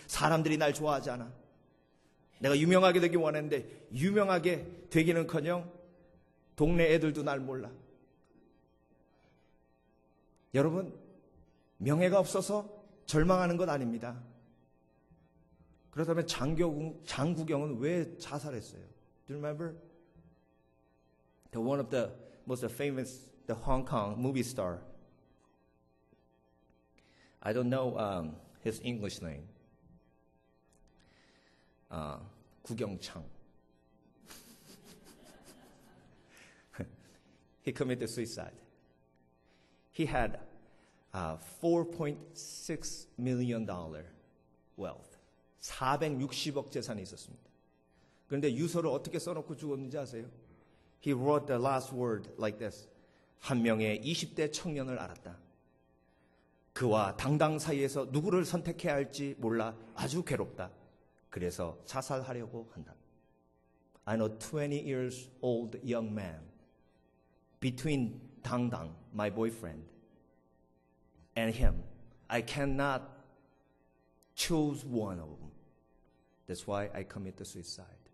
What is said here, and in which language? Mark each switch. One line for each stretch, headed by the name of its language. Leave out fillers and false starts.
Korean: 사람들이 날 좋아하지 않아. 내가 유명하게 되기 원했는데 유명하게 되기는커녕 동네 애들도 날 몰라. 여러분, 명예가 없어서 절망하는 것 아닙니다. 그렇다면 장국영은 왜 자살했어요?
English: Do you remember? One of the most famous, the Hong Kong movie star. I don't know his English name.
Korean: 구경창.
English: He committed suicide. He had $4.6 million wealth.
Korean: 460억 재산이 있었습니다. 그런데 유서를 어떻게 써놓고 죽었는지 아세요?
English: He wrote the last word like this.
Korean: 한 명의 20대 청년을 알았다. 그와 당당 사이에서 누구를 선택해야 할지 몰라 아주 괴롭다. 그래서 자살하려고 한다.
English: I know 20 years old young man between 당당, my boyfriend, and him. I cannot choose one of them. That's why I committed suicide.